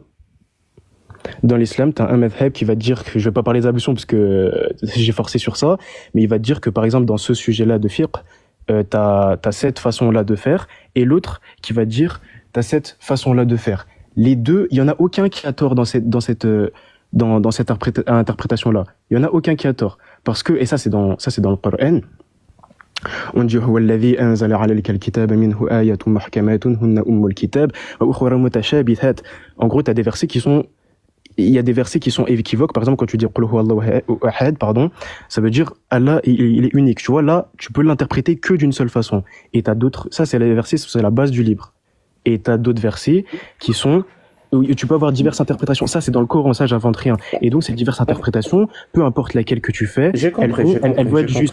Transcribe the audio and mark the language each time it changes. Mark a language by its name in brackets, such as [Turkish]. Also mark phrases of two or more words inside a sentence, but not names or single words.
[French] Dans l'islam, tu as un madhab qui va te dire que, je vais pas parler des ablutions parce que j'ai forcé sur ça, mais il va te dire que par exemple dans ce sujet-là de fiqh, t'as cette façon-là de faire, et l'autre qui va te dire t'as cette façon-là de faire. Les deux, il y en a aucun qui a tort dans cette interprétation-là. Il y en a aucun qui a tort parce que, et ça c'est dans le Coran. On dit [Arabic] هو الذي أنزل عليك الكتاب منه آيات محكمات هن أم الكتاب وأخر متشابهات. [French] En gros, t'as des versets qui sont équivoques. Par exemple, quand tu dis [Arabic] قل هو الله أحد, [French] ça veut dire Allah, il est unique. Tu vois, là, tu peux l'interpréter que d'une seule façon. Et t'as d'autres, ça c'est les versets, c'est la base du livre. Et t'as d'autres versets qui sont, où tu peux avoir diverses interprétations. Ça, c'est dans le Coran, ça, j'invente rien. Et donc, ces diverses interprétations, peu importe laquelle que tu fais, elles vont être justes.